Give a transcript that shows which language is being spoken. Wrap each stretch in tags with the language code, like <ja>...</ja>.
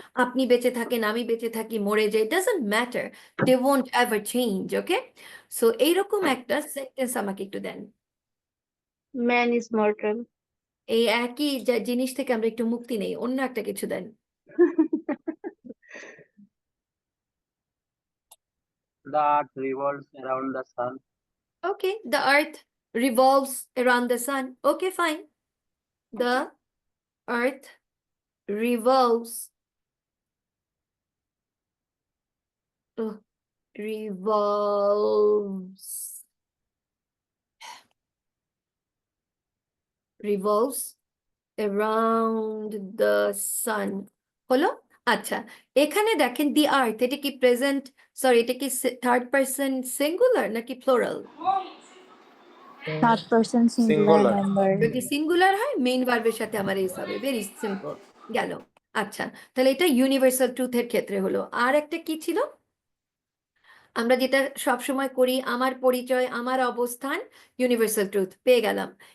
<bn>আপনি বেঁচে থাকেন, আমি বেঁচে থাকি, মরে যাই,</bn> <en>Doesn't matter, they won't ever change.</en> <bn>Okay, so এইরকম একটা সেন্টেন্স আমাকে একটু দেন।</bn> <en>Man is mortal.</en> <bn>এই একই জিনিস থেকে আমরা একটু মুক্তি নেই, অন্য একটা কিছু দেন।</bn> <en>The earth revolves around the sun. Okay, the earth revolves around the sun. Okay, fine. The earth revolves revolves revolves around the sun.</en> <bn>হলো? আচ্ছা, এখানে দেখেন দি আর্থ, এটা কি প্রেজেন্ট, সরি এটা কি থার্ড পারসন সিঙ্গুলার নাকি plural?</bn> <en>Third person singular Singular. Number.</en> <bn>যদি সিঙ্গুলার হয় মেইন ভার্বের সাথে আমার এস হবে,</bn> <en>very simple</en> <bn>গেল। আচ্ছা, তাহলে এটা ইউনিভার্সাল ট্রুথের ক্ষেত্রে হলো। আর একটা কি ছিল, আমরা যেটা সব সময় করি, আমার পরিচয়, আমার অবস্থান, ইউনিভার্সাল ট্রুথ পেয়ে গেলাম।</bn>